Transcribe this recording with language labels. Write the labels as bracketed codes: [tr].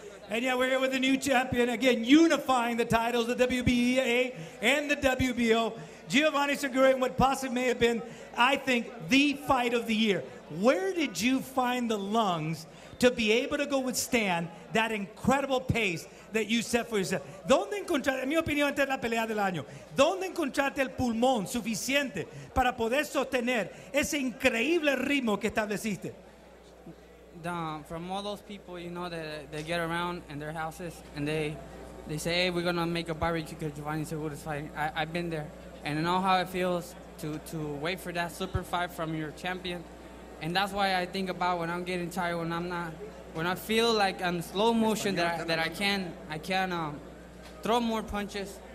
[en] And yeah, we're here with the new champion, again, unifying the titles, the WBA and the WBO. Giovanni Segura in what possibly may have been, I think, the fight of the year. Where did you find the lungs to be able to go withstand that incredible pace that you set for yourself? [es] ¿Dónde encontraste, en mi opinión, esta es la pelea del año, dónde encontraste el pulmón suficiente para poder sostener ese increíble ritmo que estableciste? [en] From all those people, you know, that they get around in their houses and they say, hey, we're going to make a barbecue because Giovanni Segura is fighting. I've been there. And I know how it feels to wait for that super fight from your champion. And that's why I think about when I'm getting tired, when I feel like I'm slow motion that I can throw more punches.